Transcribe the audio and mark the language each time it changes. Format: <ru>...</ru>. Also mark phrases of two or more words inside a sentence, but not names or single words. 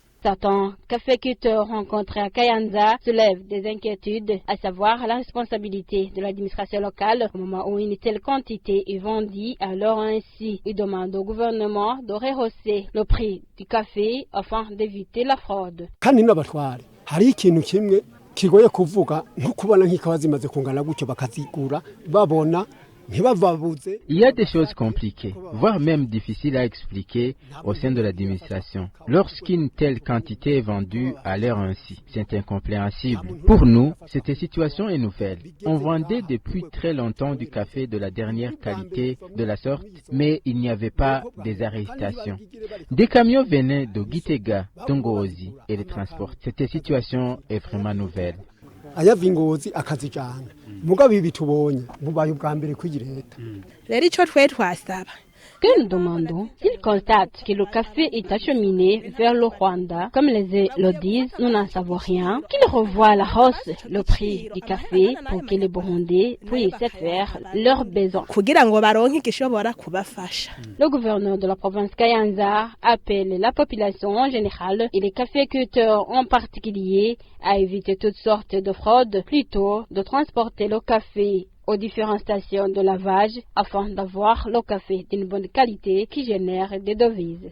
<fr>Certains caféiculteurs rencontrés à Kayanza soulèvent des inquiétudes, à savoir la responsabilité de l'administration locale au moment où une telle quantité est vendue. Alors ainsi, ils demandent au gouvernement de rehausser le prix du café afin d'éviter la fraude.</fr> <rn>Hari ikintu kimwe kigoye kuvuga nko kubona nk'ikawa zimaze kungana gutyo bakazigura babona ntibababuze.</rn> <fr>Il y a des choses compliquées, voire même difficiles à expliquer au sein de l'administration. Lorsqu'une telle quantité est vendue à l'heure ainsi, c'est incompréhensible. Pour nous, cette situation est nouvelle. On vendait depuis très longtemps du café de la dernière qualité de la sorte, mais il n'y avait pas des arrestations. Des camions venaient de Gitega, d'Ongozi et les transports. Cette situation est vraiment nouvelle.</fr> <rn>Ayava ingozi akazijana mugabe ibi tubonye bubaye ubwa mbere kw'igi leta rero ico twe twasaba</rn> <fr>Que nous demandons, s'ils constatent que le café est acheminé vers le Rwanda, comme le disent, nous n'en savons rien, qu'ils revoient à la hausse le prix du café pour que les Burundais puissent faire leurs besoins.</fr> <rn>kugira ngo baronke igishobora kubafasha.</rn> <fr>Le gouverneur de la province Kayanza appelle la population en général et les caféiculteurs en particulier à éviter toutes sortes de fraudes, plutôt de transporter le café aux différentes stations de lavage afin d'avoir le café d'une bonne qualité qui génère des devises.</fr>